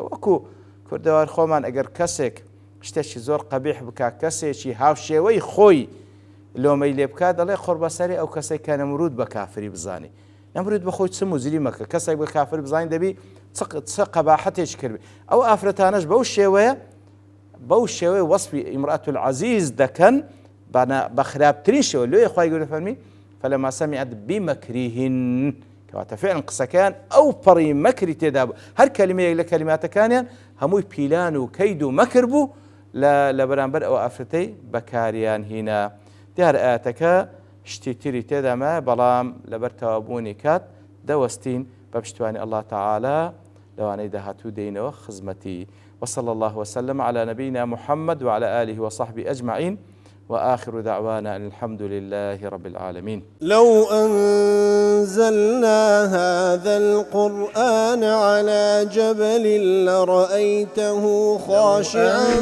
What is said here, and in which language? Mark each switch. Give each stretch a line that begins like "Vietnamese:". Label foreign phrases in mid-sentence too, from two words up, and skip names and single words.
Central Kurdish: وەکو کوردەوار خۆمان ئەگەر کەسێک شتێکی زۆر قەبیح بکات کەسێکی هاوشێوەی خۆی لۆمەی لێ بکات دەڵێ خۆربەسەری ئەو کەسێک کە نەمرود بە کافری بزانی نەمرود بە خۆی چ موزری مەکە کەسێک بە کافر بزانین دەبی چ قەباحەتێکی کردی. ئەو ئافرەتانەش بەو شێوەیە وەسفی ئیمرأة العەزیز دەکەن بە خراپترین شێوە لێ خوای گەورە فەرمی
Arabic: فلما سمعت بمكرهن
Central Kurdish: کەواتە فعلا قسەکەیان ئەو پەڕی مەکری تێدا بوو هەر کەلیمەیەک لە کەلیماتەکانیان هەمووی پیلان و کەید و مەکر بوو لە بەرامبەر ئەو ئافرەتەی بەکاریان هینە. دیار ئاەتەکە شتی تری تێدامە بەڵام لەبەر تەوابوونی کات دەوەستین بە پشتیوانی
Arabic: الله تعالى
Central Kurdish: لەوانەی داهاتوو دێینەوە خزمەتی.
Arabic: وصلى الله وسلم على نبينا محمد وعلى آله وصحبه أجمعين وآخر دعوانا أن الحمد لله رب العالمين. لو أنزلنا هذا القرآن على جبل لرأيته خاشعا